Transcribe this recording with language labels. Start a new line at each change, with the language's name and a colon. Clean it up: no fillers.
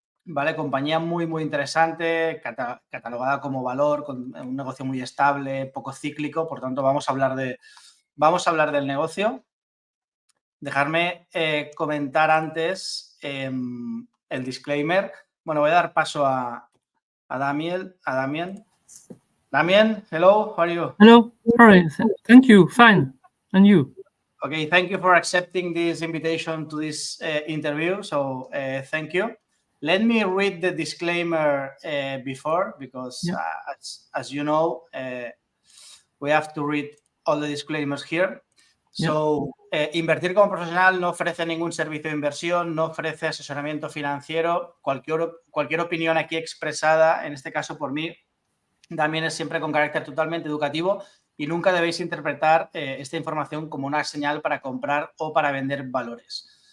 Spanish: Vale, compañía muy interesante, catalogada como valor, con un negocio muy estable, poco cíclico, por tanto vamos a hablar del negocio. Dejarme comentar antes el disclaimer. Bueno, voy a dar paso a Damien.
English: Damien, hello, how are you? Hello, sorry, thank you, fine, and you? Okay, thank you for accepting this invitation to this interview, so thank you. Let me read the disclaimer before, because as you know, we have to read all the disclaimers here.
Spanish: So, Invertir como profesional no ofrece ningún servicio de inversión, no ofrece asesoramiento financiero. Cualquier opinión aquí expresada, en este caso por mí, también es siempre con carácter totalmente educativo y nunca debéis interpretar esta información como una señal para comprar o para vender valores.